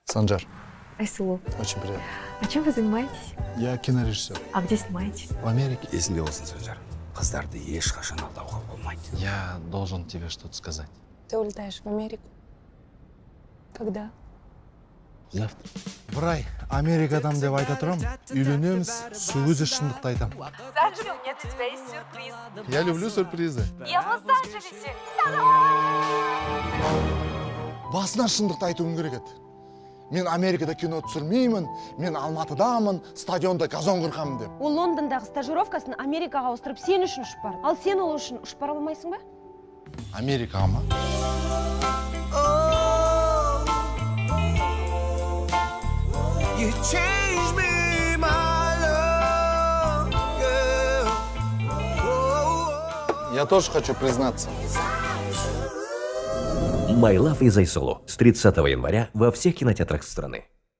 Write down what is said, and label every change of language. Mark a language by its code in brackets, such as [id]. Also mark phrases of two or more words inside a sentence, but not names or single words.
[ru] Санжар, Айсулу. очень приятно. А чем вы занимаетесь? Я кинорежиссер. А где снимаете? В Америке. [kk] Есіңде болсын Санжар. Қыздарды ешқашан алдауға болмайды. [ru] Я должен тебе что-то сказать. Ты улетаешь в Америку? Когда? Завтра. [kk] Брай, Америкадан деп айта тұрам, үйленеміз, сол кезде шындықты айтам. [ru] Санджи, у меня для тебя есть сюрприз. Я люблю сюрпризы. Я в Лос-Анджелесе. [kk] Басынан шындықты айтуым керек еді. Мен Америкада кино түсірмеймін, мен Алматыдамын, стадионда газон қырқамын деп. Ол Лондондағы стажировкасын Америкаға ауыстырып сен үшін ұшып барды. Ал сен ол үшін ұшып бара алмайсың ба? Америкаға ма? [en] You changed me, my love, yeah. [ru] Я тоже хочу признаться. My Love is Айсулу с 30 января во всех кинотеатрах страны.